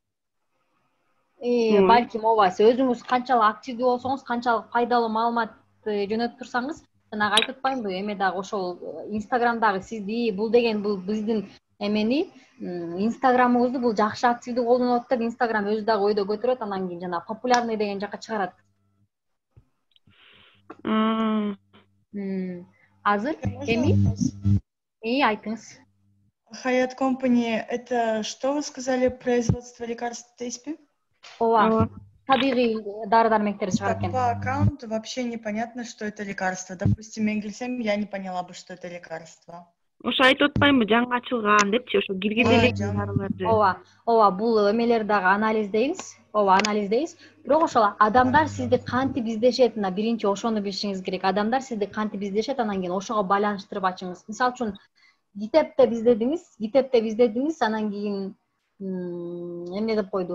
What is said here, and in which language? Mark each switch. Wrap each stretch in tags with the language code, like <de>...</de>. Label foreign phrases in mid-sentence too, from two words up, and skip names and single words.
<ky>Балким ооба, сиз өзүңүз канчалык активдүү болсоңуз, канчалык пайдалуу маалымат жөнөтүп турсаңыз, жанагы айтып атпаймынбы, эме дагы ошол Инстаграмдагы сизди, бул деген бул биздин эмени Инстаграмыбызды бул жакшы активдүү колдонуп атып, Инстаграм өзү дагы ойдо көтөрөт, анан кийин жана популярный деген жакка чыгарат. Азыр эми айтыңыз.</ky> <ru>Hyatt Company — это что вы сказали, производство лекарств Теспи?</ru> <ky>Ооба, табигый дары-дармектерди чыгарат экен.</ky> <ru>По аккаунту вообще непонятно, что это лекарство. Допустим,</ru> <ky>мен келсем,</ky> <ru>я не поняла бы, что это лекарство.</ru> <ky>Ошо айтып атпаймынбы, жаңы ачылган депчи, ошо киргизе элек дарыларды. Ооба, бул эмелер дагы анализдейбиз. Анализдейбиз. Бирок ошол адамдар сизди кантип издешет, мына биринчи ошону билишиңиз керек. Адамдар сизди кантип издешет, анан кийин ошого байланыштырып ачыңыз. Мисалы үчүн Гитептеп издедиңиз, анан кийин эмне деп койду?</ky>